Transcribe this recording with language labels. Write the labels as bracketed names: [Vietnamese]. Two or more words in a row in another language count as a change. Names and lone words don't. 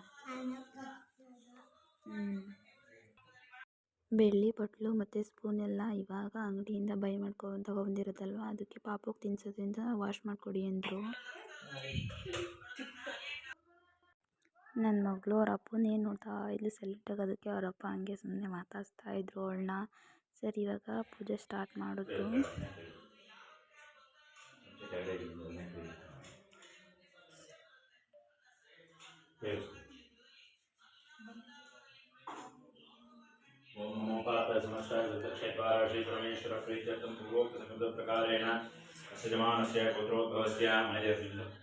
[Kannada] ಬೆಳ್ಳಿ ಬಟ್ಲು ಮತ್ತು ಸ್ಪೂನ್ ಎಲ್ಲ ಇವಾಗ ಅಂಗಡಿಯಿಂದ ಬೈ ಮಾಡ್ಕೊಂಡು ತಗೊಬಂದಿರೋದಲ್ವ, ಅದಕ್ಕೆ ಪಾಪಗೆ ತಿನ್ಸೋದ್ರಿಂದ ವಾಶ್ ಮಾಡಿಕೊಡಿ ಅಂದರು. ನನ್ನ ಮಗಳು ಅವ್ರ ಅಪ್ಪನೇನು ನೋಡ್ತಾ ಇದ್ಲು ಸೈಲೆಂಟಾಗಿ. ಅದಕ್ಕೆ ಅವರಪ್ಪ ಹಂಗೆ ಸುಮ್ಮನೆ ಮಾತಾಡಿಸ್ತಾ ಇದ್ರು ಅವಳನ್ನ. ಸರಿ, ಇವಾಗ ಪೂಜೆ ಸ್ಟಾರ್ಟ್ ಮಾಡಿದ್ರು. [Sanskrit] ओम नमो पार्वती समस्ताक्षेत्वार श्री परमेश्वर प्रीत्यर्थम पूर्वोक्त समुद्र प्रकारेण सजमानस्य गोत्रोद्भवस्य महेन्द्र